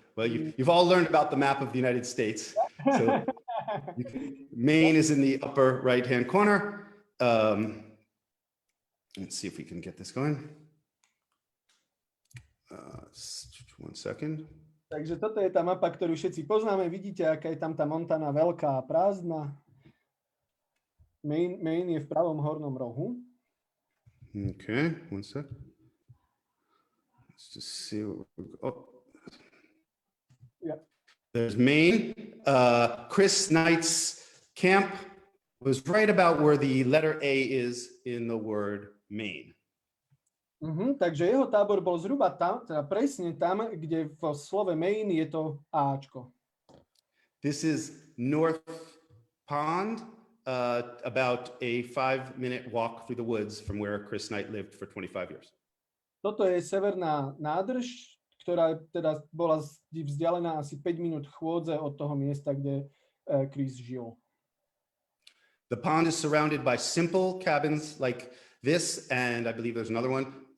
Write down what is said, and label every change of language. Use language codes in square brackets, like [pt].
[en] Well, you've all learned about the map of the United States. So Maine is in the upper right-hand corner. Let's see if we can get this going. 1 second. [sk] Takže toto je tá mapa, ktorú všetci poznáme. Vidíte, aká je tam tá Montana veľká a prázdna. Maine je v pravom hornom rohu. [en] Okay, 1 sec. Let's just see what Yeah. There's Maine. Chris Knight's camp was right about where the letter A is in the word Maine. [sk] Takže jeho tábor bol zhruba tam, teda presne tam, kde v slove Maine je to Ačko. [en] This is North Pond. about a 5-minute walk through the woods from where Chris Knight lived for 25 years. [sk] Toto je severná nádrž, ktorá teda bola vzdialená asi 5 minút chôdze od toho miesta, kde Chris žil. [en] The pond is surrounded by simple cabins like this, and I believe there's another one.